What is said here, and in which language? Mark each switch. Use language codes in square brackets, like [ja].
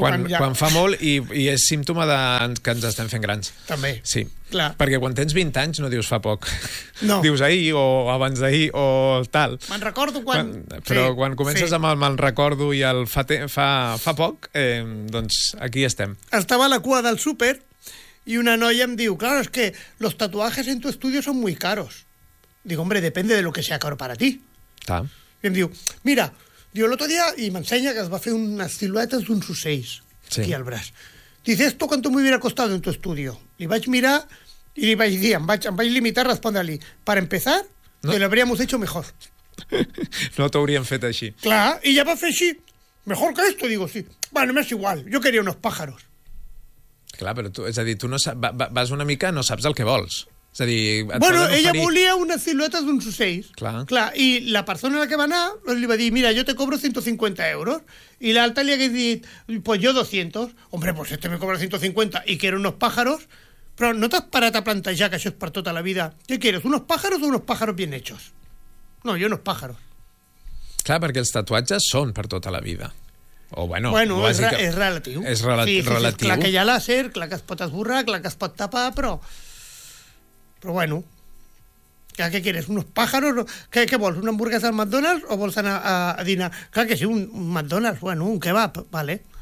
[ca] Quan fa molt i és símptoma de que ens estem fent grans. També. Sí. Clar. Perquè quan tens 20 anys no dius fa poc. No. Dius ahir o abans d'ahir o tal. Me'n recordo quan... Però sí, quan comences, sí, amb el me'n recordo i el fa poc, doncs aquí estem. Estava a la cua del súper. [es] Y [ca] una noia em diu, [es] claro, es que los tatuajes en tu estudio son muy caros. Digo, hombre, depende de lo que sea caro para ti. Ta. [ca] I em diu, mira, [es] el otro día, y me enseña [ca] que es va fer [es] unas siluetas [ca] d'un S6, sí, aquí al braç. [es] Dice, ¿esto cuánto me hubiera costado en tu estudio? [ca] Li vaig mirar i li vaig dir, em vaig limitar a respondre-li, [es] para empezar, no, te lo habríamos hecho mejor. [ca] No t'haurien fet així. Clar, i ja va fer així, [es] mejor que esto, digo, [ca] sí. [es] Bueno, me es igual, yo quería unos pájaros. [ca] Clar, però tu, és a dir, tu no saps, vas una mica, no saps el que vols. És a dir, bueno, ella volia unes siluetes d'uns ocells. Clar. Clar, i la persona a la que va anar li va dir, mira, jo te cobro 150 euros. I l'altra li hagués dit, [es] pues yo 200. Hombre, pues este me cobra 150 i quiero unos pájaros. [ca] Però no t'has parat a plantejar que això és per tota la vida. [es] ¿Qué quieres, unos pájaros o unos pájaros bien hechos? No, yo unos pájaros. [ca] Clar, perquè els tatuatges són per tota la vida. O bueno, bueno, és relatiu. És relatiu. Sí, sí, sí, relatiu. Clar que hi ha làser, clar que es pot esborrar, clar que es pot tapar, però... Però [es] bueno, [ca] clar, què [es] quieres, unos pájaros? [ca] Què vols, una hamburguesa al McDonald's o vols anar a dinar? Clar que sí, un McDonald's, bueno, un kebab, vale.